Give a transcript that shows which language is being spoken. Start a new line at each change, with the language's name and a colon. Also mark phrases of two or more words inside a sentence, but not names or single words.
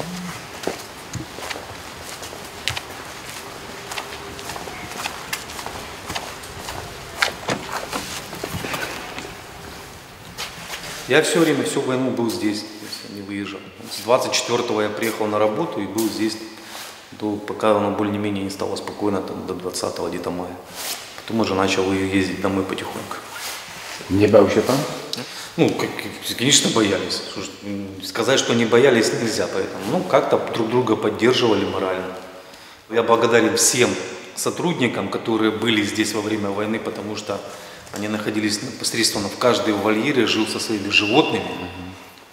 Russian: Я все время, всю войну был здесь, не выезжал. С 24-го я приехал на работу и был здесь, пока оно более-менее не стало спокойно, там, до 20-го где-то мая. Потом уже начал ездить домой потихоньку.
Polish: Nie bał się pan?
Russian: Ну, конечно, боялись. Сказать, что не боялись, нельзя. Поэтому, ну, как-то друг друга поддерживали морально. Я благодарен всем сотрудникам, которые были здесь во время войны, потому что они находились непосредственно в каждой вольере, жил со своими животными.